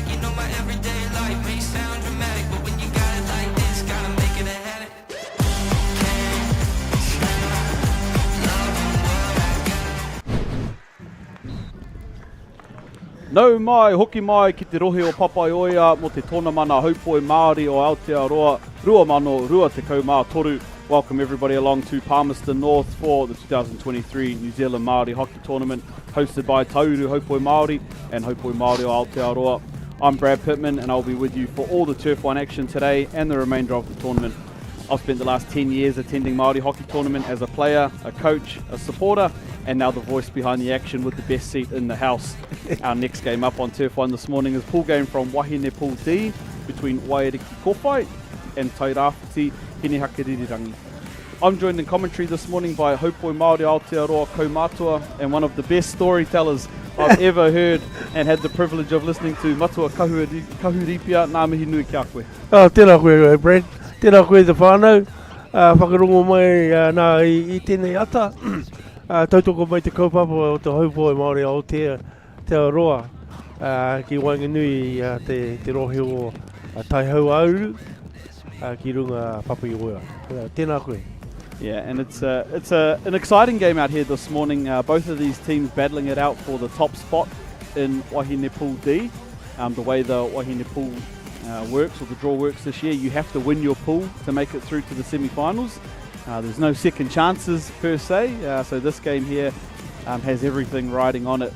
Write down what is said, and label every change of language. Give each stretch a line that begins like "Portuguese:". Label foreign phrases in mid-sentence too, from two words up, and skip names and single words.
English: You know my everyday life may sound dramatic, but when you got it like this, gotta make it a habit.
Māori: Nau mai, hoki mai ki te rohe o Papaioia mo te tōna mana haupoi Māori o Aotearoa, rua mano, rua te kaumātoru.
English: Welcome everybody along to Palmerston North for the 2023 New Zealand Māori Hockey Tournament, hosted by Tauru Haupoi Māori and Haupoi Māori o Aotearoa. I'm Brad Pittman and I'll be with you for all the Turf 1 action today and the remainder of the tournament. I've spent the last 10 years attending Māori Hockey Tournament as a player, a coach, a supporter, and now the voice behind the action with the best seat in the house. Our next game up on Turf 1 this morning is pool game from Wāhine Pool D between Waiariki Kōwhai and Tairāwhiti Hinehakirirangi. I'm joined in commentary this morning by Haupoi Māori Aotearoa Kaumātua and one of the best storytellers I've ever heard and had the privilege of listening to, Matua Kahuripia.
Māori: Nā mihi nui kia koe. Tēnā koe, Brad. Tēnā koe te whānau. Whakarongo mai nā i tēnei ata. Tautoko mai te kaupapa o te Haupoi Māori Aotearoa. Ki Wainganui te rohe o Taihau Auru. Ki runga Papaioia. Tēnā koe.
English: Yeah, and it's an exciting game out here this morning. Both of these teams battling it out for the top spot in Wāhine Pool D. The way the Wāhine Pool works, or the draw works this year, you have to win your pool to make it through to the semi-finals. There's no second chances per se, so this game here has everything riding on it.